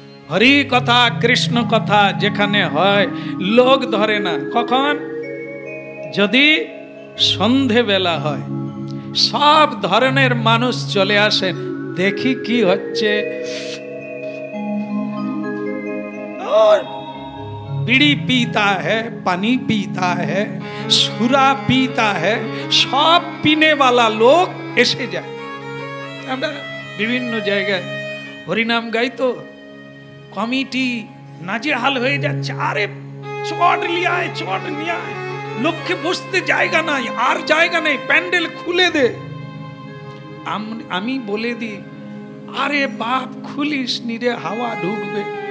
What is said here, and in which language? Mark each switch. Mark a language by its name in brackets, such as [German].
[Bangla] हरि कथा कृष्ण कथा যেখানে হয় লোক ধরে না। কখন? যদি সন্ধে বেলা হয়, সব ধরনের মানুষ চলে আসেন, দেখি কি হচ্ছে। [Hindi] बीड़ी पीता है, पानी पीता है, सुरा पीता है, सब पीने वाला लोग [Bangla] এসে যায়। আমরা বিভিন্ন জায়গায় হরিনাম গাই তো কমিটি নাজেহাল হয়ে যাচ্ছে, আরে চট লিয়ে আয়, চট নিয়ে আয়, লোককে বসতে জায়গা নাই, আর জায়গা নেই, প্যান্ডেল খুলে দে। আমি বলে দিই, আরে বাপ খুলিস নি রে, হাওয়া ঢুকবে।